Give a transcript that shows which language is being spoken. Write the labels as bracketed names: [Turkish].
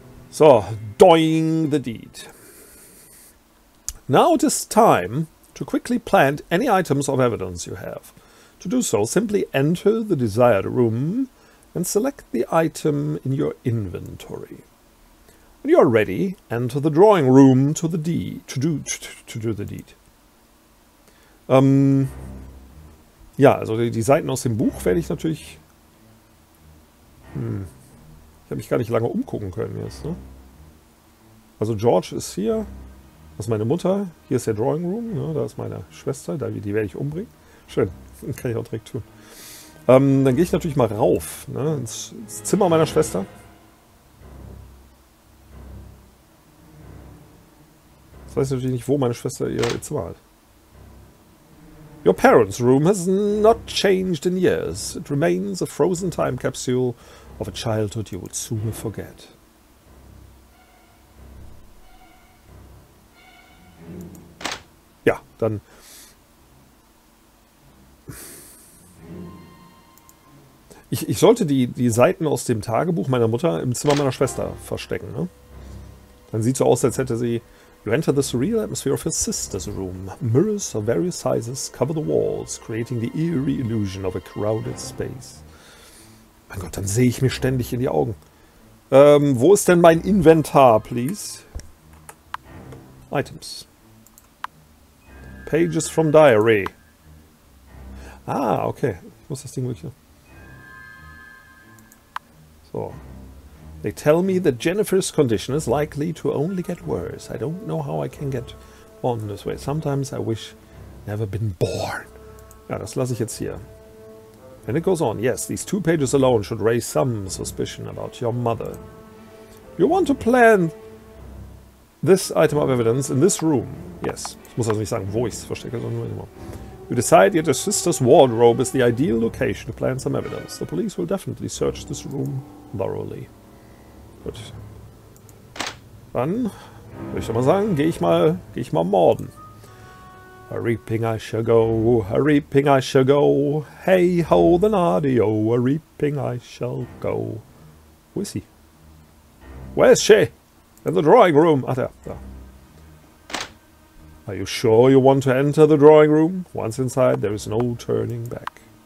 [English] So, doing the deed. Now it is time to quickly plant any items of evidence you have. To do so, simply enter the desired room and select the item in your inventory. When you are ready, enter the drawing room to do the deed. [German] Ja, also die Seiten aus dem Buch werde ich natürlich... Ich habe mich gar nicht lange umgucken können jetzt, ne? Also George ist hier. Das ist meine Mutter. Hier ist der Drawing Room. Ne? Da ist meine Schwester. Die werde ich umbringen. Schön. Das kann ich auch direkt tun. Dann gehe ich natürlich mal rauf, ne? ins Zimmer meiner Schwester. Das weiß natürlich nicht, wo meine Schwester ihr Zimmer hat. [English] Your parents' room has not changed in years. It remains a frozen time capsule of a childhood you would sooner forget. [German] Ja, dann... Ich sollte die Seiten aus dem Tagebuch meiner Mutter im Zimmer meiner Schwester verstecken, ne? Dann sieht so aus, als hätte sie... [English] You enter the surreal atmosphere of your sister's room. Mirrors of various sizes cover the walls, creating the eerie illusion of a crowded space. [German] Mein Gott, dann sehe ich mir ständig in die Augen. Wo ist denn mein Inventar, please? Items. [English] Pages from Diary. Ah, okay. [German] Ich muss das Ding wirklich... So. [English] They tell me that Jennifer's condition is likely to only get worse. I don't know how I can get on this way. Sometimes I wish never been born. [German] Ja, das lasse ich jetzt hier. [English] And it goes on. Yes, these 2 pages alone should raise some suspicion about your mother. You want to plant this item of evidence in this room. Yes. [German] Ich muss also nicht sagen, wo ich es verstecke, sondern nur immer. [English] You decide your sister's wardrobe is the ideal location to plant some evidence. The police will definitely search this room thoroughly. [German] Gut. Dann würde ich doch mal sagen, gehe ich mal morden. [English] A reaping I shall go, a reaping I shall go. Hey ho, the naughty-o, a reaping I shall go. [German] Wo ist sie? [English] Where is she? In the drawing room. [German] Ach, da. [English] Are you sure you want to enter the drawing room? Once inside, there is no turning back.